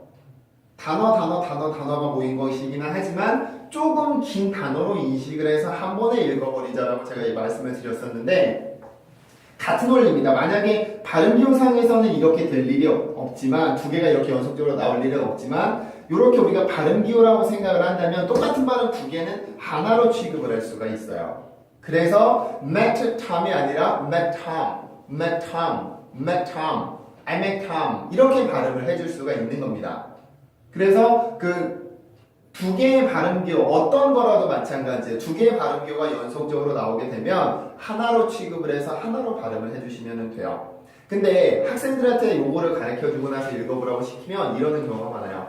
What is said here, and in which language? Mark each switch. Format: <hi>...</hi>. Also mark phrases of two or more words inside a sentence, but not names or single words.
<ko>단어가 모인 것이기는 하지만 조금 긴 단어로 인식을 해서 한 번에 읽어버리자라고 제가 이 말씀을 드렸었는데, 같은 원리입니다. 만약에 발음기호상에서는 이렇게 될 일이 없지만 두 개가 이렇게 연속적으로 나올 일은 없지만 이렇게 우리가 발음기호라고 생각을 한다면 똑같은 발음 두 개는 하나로 취급을 할 수가 있어요. 그래서</ko> <en>met Tom</en> <ko>이 아니라</ko> <en>met Tom, met Tom, met Tom, I met Tom</en> <ko>이렇게 발음을 해줄 수가 있는 겁니다. 그래서 그 두 개의 발음기호 어떤 거라도 마찬가지예요. 두 개의 발음기호가 연속적으로 나오게 되면 하나로 취급을 해서 하나로 발음을 해주시면 돼요. 근데 학생들한테 요거를 가르쳐주고 나서 읽어보라고 시키면 이러는 경우가 많아요.</ko>